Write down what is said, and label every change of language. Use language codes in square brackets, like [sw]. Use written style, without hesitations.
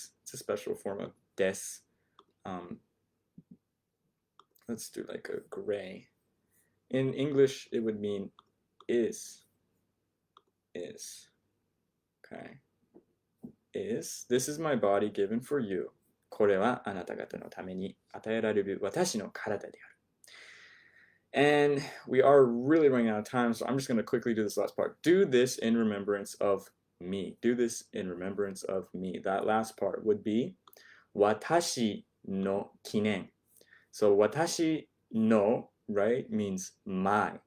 [en] It's a special form of des. Let's do like a gray. In English, it would mean is. Is. Okay. Is. This is my body given for you. [ja] これはあなた方のために与えられる私の体である。 [en] And we are really running out of time, so I'm just going to quickly do this last part. Do this in remembrance of me. Do this in remembrance of me. That last part would be [ja] 私の記念. [en] So 私の, right, means my.